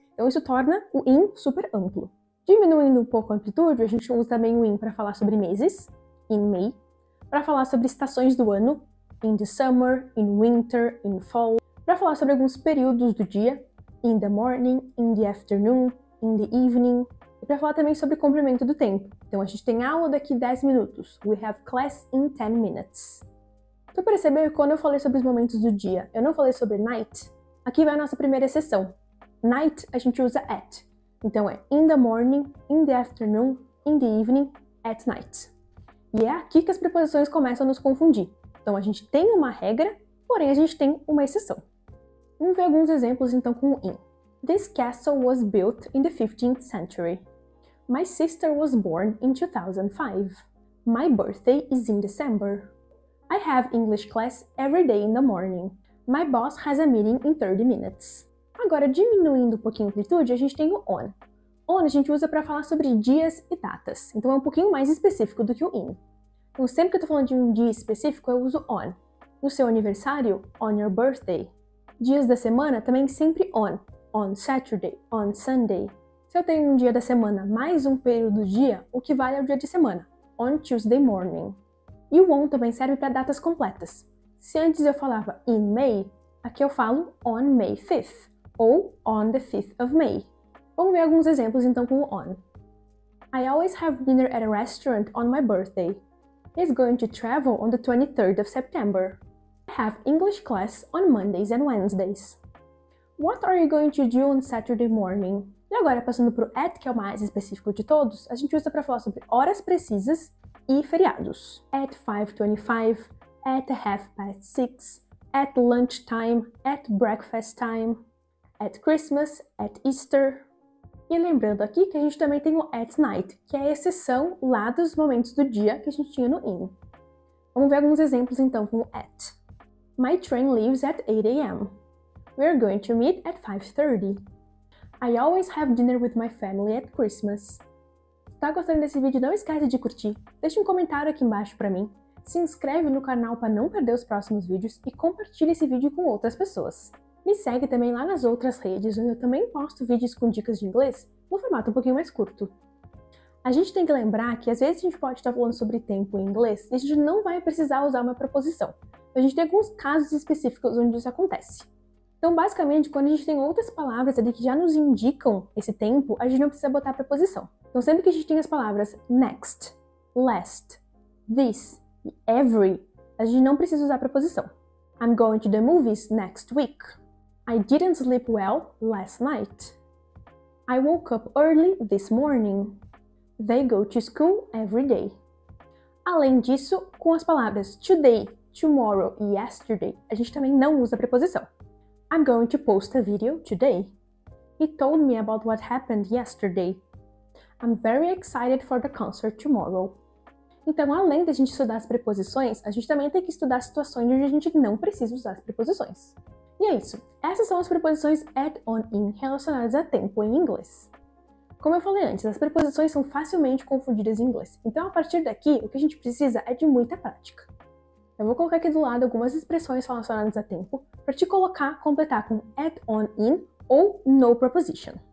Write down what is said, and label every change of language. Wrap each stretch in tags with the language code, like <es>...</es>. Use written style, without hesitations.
<pt>Então isso torna o in super amplo. Diminuindo um pouco a amplitude, a gente usa também o in para falar sobre meses,</pt> <en>in May,</en> <pt>para falar sobre estações do ano,</pt> <en>in the summer, in winter, in fall,</en> <pt>para falar sobre alguns períodos do dia,</pt> <en>in the morning, in the afternoon, in the evening,</en> <pt>e para falar também sobre comprimento do tempo. Então a gente tem aula daqui 10 minutos.</pt> <en>We have class in 10 minutes.</en> <pt>Então percebeu que quando eu falei sobre os momentos do dia, eu não falei sobre night? Aqui vai a nossa primeira exceção. Night a gente usa at. Então é</pt> <en>in the morning, in the afternoon, in the evening, at night.</en> <pt>E é aqui que as preposições começam a nos confundir. Então a gente tem uma regra, porém a gente tem uma exceção. Vamos ver alguns exemplos então com o in.</pt> <en>This castle was built in the 15th century. My sister was born in 2005. My birthday is in December. I have English class every day in the morning. My boss has a meeting in 30 minutes.</en> <pt>Agora, diminuindo um pouquinho a amplitude, a gente tem o on. On a gente usa para falar sobre dias e datas, então é um pouquinho mais específico do que o in. Então, sempre que eu estou falando de um dia específico, eu uso on. No seu aniversário,</pt> <en>on your birthday.</en> <pt>Dias da semana, também sempre</pt> <en>on Saturday, on Sunday.</en> <pt>Se eu tenho um dia da semana mais um período do dia, o que vale é o dia de semana,</pt> <en>on Tuesday morning.</en> <pt>E o on também serve para datas completas. Se antes eu falava</pt> <en>in May,</en> <pt>aqui eu falo</pt> <en>on May 5th,</en> <pt>ou</pt> <en>on the 5th of May.</en> <pt>Vamos ver alguns exemplos então com o on.</pt> <en>I always have dinner at a restaurant on my birthday. He's going to travel on the 23rd of September. I have English class on Mondays and Wednesdays. What are you going to do on Saturday morning?</en> <pt>E agora, passando para o at, que é o mais específico de todos, a gente usa para falar sobre horas precisas e feriados.</pt> <en>At 5:25, at 6:30, at lunchtime, at breakfast time, at Christmas, at Easter.</en> <pt>E lembrando aqui que a gente também tem o at night, que é a exceção lá dos momentos do dia que a gente tinha no in. Vamos ver alguns exemplos então com o at.</pt> <en>My train leaves at 8 a.m. We're going to meet at 5:30. I always have dinner with my family at Christmas.</en> <pt>Se tá gostando desse vídeo, não esquece de curtir, deixa um comentário aqui embaixo pra mim, se inscreve no canal para não perder os próximos vídeos e compartilha esse vídeo com outras pessoas. Me segue também lá nas outras redes, onde eu também posto vídeos com dicas de inglês no formato um pouquinho mais curto. A gente tem que lembrar que às vezes a gente pode estar falando sobre tempo em inglês e a gente não vai precisar usar uma preposição. A gente tem alguns casos específicos onde isso acontece. Então, basicamente, quando a gente tem outras palavras ali que já nos indicam esse tempo, a gente não precisa botar a preposição. Então, sempre que a gente tem as palavras next, last, this e every, a gente não precisa usar a preposição.</pt> <en>I'm going to the movies next week.</en> <pt>I didn't sleep well last night. I woke up early this morning. They go to school every day. Além disso, com as palavras today, tomorrow e yesterday, a gente também não usa a preposição.</pt> <en>I'm going to post a video today. He told me about what happened yesterday. I'm very excited for the concert tomorrow.</en> <pt>Então, além da gente estudar as preposições, a gente também tem que estudar situações onde a gente não precisa usar as preposições. E é isso. Essas são as preposições at, on, in relacionadas a tempo em inglês. Como eu falei antes, as preposições são facilmente confundidas em inglês. Então, a partir daqui, o que a gente precisa é de muita prática. Eu vou colocar aqui do lado algumas expressões relacionadas a tempo para te completar com at, on, in ou no preposition.</pt>